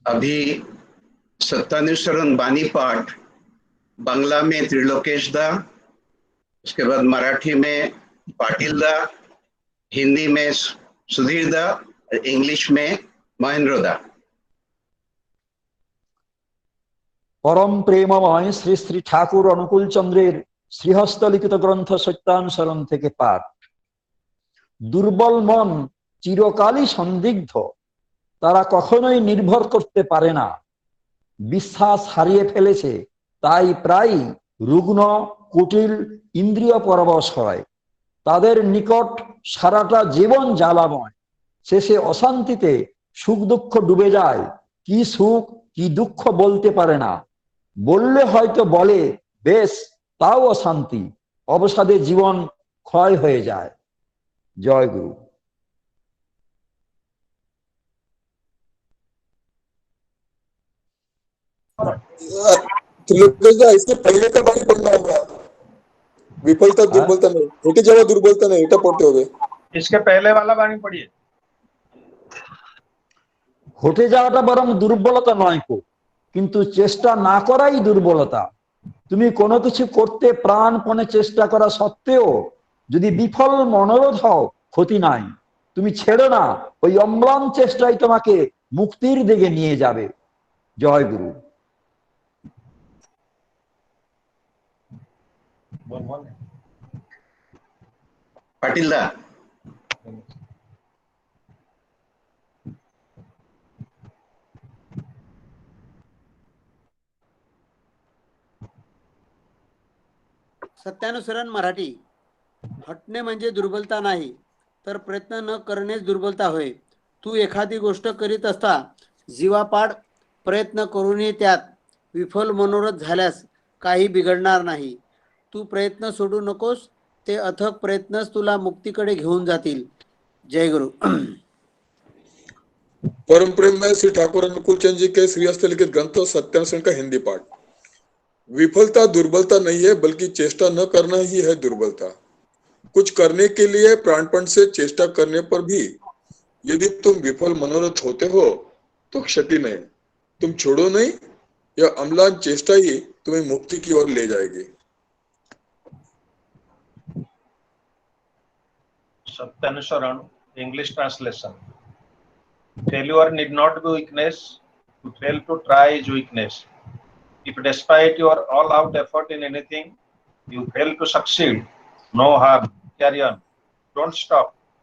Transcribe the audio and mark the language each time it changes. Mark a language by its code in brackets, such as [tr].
[hi] अभी सत्तानुसरण बानी पाठ बांग्ला में त्रिलोकेश दा, उसके बाद मराठी में पाटिल दा, हिंदी में सुधीर दा, इंग्लिश में महेंद्र दा। [bn] परम प्रेममय श्री श्री ठाकुर अनुकूल चंद्रेर श्रीहस्त लिखित ग्रंथ सत्यानुसरण থেকে পাঠ। দুর্বল মন চিরকালই সন্দিগ্ধ, তারা কখনোই নির্ভর করতে পারে না। বিশ্বাস হারিয়ে ফেলেছে, তাই প্রায় রুগ্ন কুটিল ইন্দ্রিয় পরবশ হয়। তাদের নিকট সারাটা জীবন জ্বালাময়, শেষে অশান্তিতে সুখ দুঃখ ডুবে যায়, কি সুখ কি দুঃখ বলতে পারে না, বললে হয়তো বলে বেশ, তাও অশান্তি, অবসাদে জীবন ক্ষয় হয়ে যায়। জয় গুরু। [hi] त्रिलोकेश इसके पहले का बाणी पढ़ना होगा। विफलता दुर्बलता नहीं, हेटे जावा दुर्बलता नहीं, [bn] এটা পড়তে হবে। [hi] इसके पहले वाला बाणी पढ़िए। [bn] ঘটে যাওয়াটা বরং দুর্বলতা নয় কো, কিন্তু চেষ্টা না করাই দুর্বলতা। তুমি কোনো কিছু করতে প্রাণপণে চেষ্টা করা সত্ত্বেও যদি বিফল মনোরথ হও, ক্ষতি নাই, তুমি ছেড়ো না, ওই অম্লান চেষ্টাই তোমাকে মুক্তির দিকে নিয়ে যাবে। জয় গুরু। [hi] पाटिल दा [mr] सत्यानुसरण मराठी. हटणे म्हणजे दुर्बलता नाही, तर प्रयत्न न करणेच दुर्बलता होय. तू एखादी गोष्ट करीत असता जीवापाड प्रयत्न करूनही त्यात विफल मनोरथ झाल्यास काही बिघडणार नाही. तू प्रयत्न सोडू नकोस, ते अथक प्रयत्नच तुला मुक्तीकडे घेऊन जातील. जय गुरु. [hi] परम प्रेम में श्री ठाकुर अनुकूल चंद जी के श्री हस्तलिखित ग्रंथ सत्यानुसरण का हिंदी पाठ। विफलता दुर्बलता नहीं है, बल्कि चेष्टा न करना ही है दुर्बलता। कुछ करने के लिए प्राणपण से चेष्टा करने पर भी यदि तुम विफल मनोरथ होते हो तो क्षति नहीं, तुम छोड़ो नहीं, यह अम्लान चेष्टा ही तुम्हें मुक्ति की ओर ले जाएगी। [en] Satyanusaran English translation. Failure need not be weakness. To fail to try is weakness. If despite your all-out effort in anything, you fail to succeed, no harm. Carry on. Don't stop.